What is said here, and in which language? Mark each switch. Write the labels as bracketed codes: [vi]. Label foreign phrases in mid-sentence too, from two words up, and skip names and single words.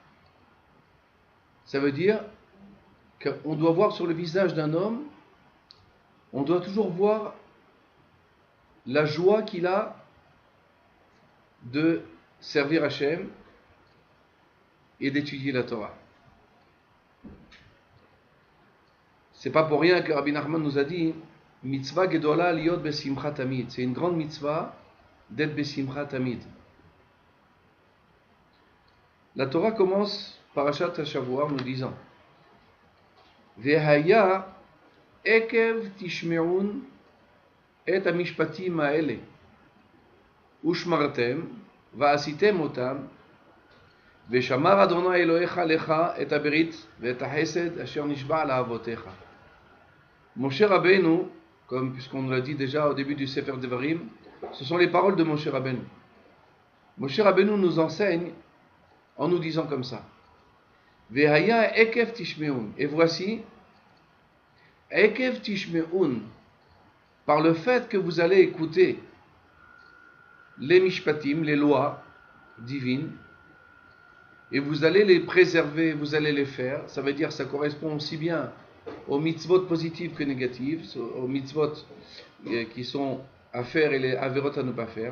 [fr] Ça veut dire qu'on doit voir sur le visage d'un homme, on doit toujours voir la joie qu'il a de servir Hachem et d'étudier la Torah. C'est pas pour rien que Rabbi Nachman nous a dit [he] מצוה גדולה להיות בשמחה תמיד. [fr] C'est une grande mitzvah d'être [he] בשמחה תמיד. [fr] La Torah commence [he] פרשת השבוע [fr] nous disant [he] והיה עקב תשמעון את המשפטים האלה ושמרתם ועשיתם אותם ושמר אדוני אלוהיך לך את הברית ואת החסד אשר נשבע לאבותיך. [fr] Moshe Rabbeinu, puisqu'on l'a dit déjà au début du Sefer Devarim, ce sont les paroles de Moshe Rabbeinu. Moshe Rabbeinu nous enseigne en nous disant comme ça. [he] והיה עקב תשמעון. [fr] Et voici, [he] עקב תשמעון, [fr] par le fait que vous allez écouter les mishpatim, les lois divines, et vous allez les préserver, vous allez les faire, ça veut dire ça correspond aussi bien aux mitzvot positives que négatives, aux mitzvot qui sont à faire et les averot à ne pas faire.